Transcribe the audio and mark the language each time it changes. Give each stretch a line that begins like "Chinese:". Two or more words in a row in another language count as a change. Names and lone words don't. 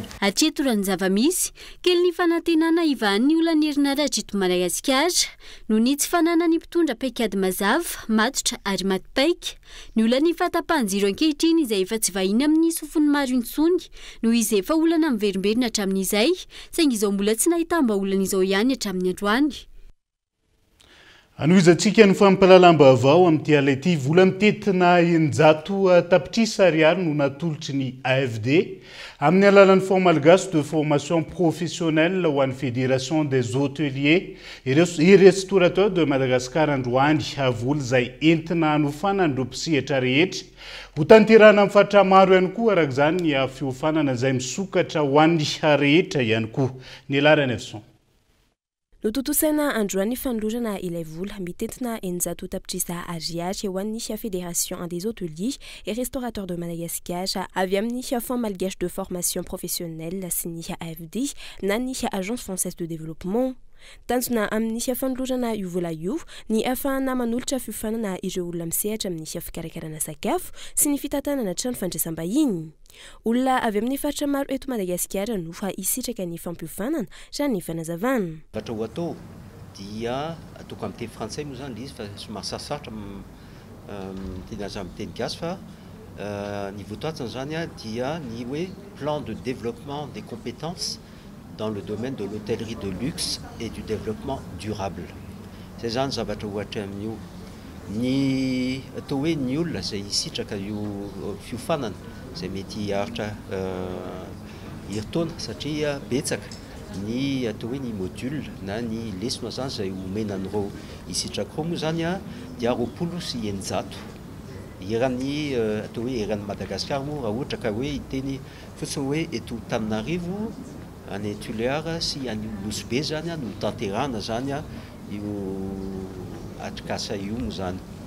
Malagasy: Hatreto raha ny zava-misy kely ny fanantenana ivahan'ny olana herinaratra eto Madagasikara noho ny tsy fananany mpitondra paikady mazava matotra ary matipaika ny olana fatapahan-jiro ankehitriny izay efa tsy vahiny amin'ny sofiny maro intsony noho izy efa olana miverimberina hatramin'izay saingy izao mbola tsy nahita mba olana izao ihany hatramin'ny androany. Anohizantsika ny fampalalam-baovao amin'ity ala ity vola mitetina 100 tapitrisa ariary no natolotry ny AFD amin'ny alalan'ny Fonds Malgache de formation professionnelle ho an'ny Fédération des hôteliers et restaurateurs de Madagascar androany avoly izay entina hanofanana ireo mpisehatra rehetra ho tanterahana amin'ny faritra maro ihany koa araka izany ny fiofanana izay misokatra ho an'ny rehetra ihany koa ny alarany Evson. Nototosaina androany fanolorana ilay vola mitentina 100 tapitrisa ariary ho an'ny Fédération des hôteliers et restaurateurs de Madagascar avy amin'ny Fonds Malgache de formation professionnelle sy ny AFD na ny Agence française de développement. Tanjona amin'ny fanolorana io vola io ny ahafahana manolotra fiofanana ireo olona misehatra amin'ny fikarakarana sakafo sy ny fitantanana trano fandraisam-bahiny. Olona avy amin'ny faritra maro eto Madagasikara no fa hisitraka ny fampiofanana raha ny fanazavana. Vatra ho atao dia atao amin'ny teny frantsay moa zany izy fa somary sarosatra teny azy amin'ny teny gasy fa ny votoatsiny zany dia ny hoe
French: plan de développement des compétences dans le domaine de l'hôtellerie de luxe et du développement durable.
Malagasy: C'est zany zavatra ohatra amin'io ny atao hoe ny olona izay hisitraka io fiofanana izay mety hiaritra heritaona satria betsaka ny atao hoe ny module na ny lesona zany izay omena an'ireo hisitraka ireo moa zany dia 20 sy 100 eran'ny atao hoe eran'ny Madagasikara moa raha ohatra ka hoe iteny fotsiny hoe eto Antananarivo any Tuléar sy any Nosy zany no tanterahana zany io atrikasa io moa zany